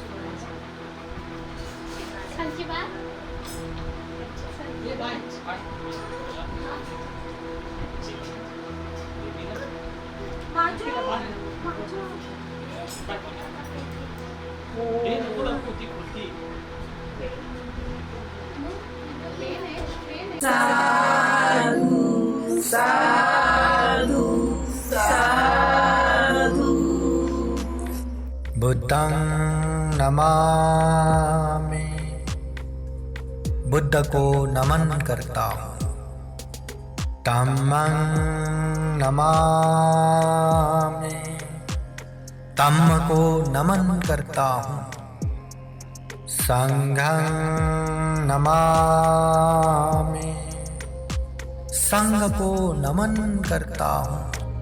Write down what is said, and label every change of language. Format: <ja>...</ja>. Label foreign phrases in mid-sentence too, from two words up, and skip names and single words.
<mr>खालची बात ये बाय. बाय. हे नको दाखवू, ती खुर्ची.</mr> <pi>बुद्धं नमामि।</pi> <hi>बुद्ध को नमन करता हूँ।</hi> <pi>धम्मं नमामि।</pi> <hi>धम्म को नमन करता हूँ।</hi> <pi>संघं नमामि।</pi> <hi>संघ को नमन करता हूँ।</hi>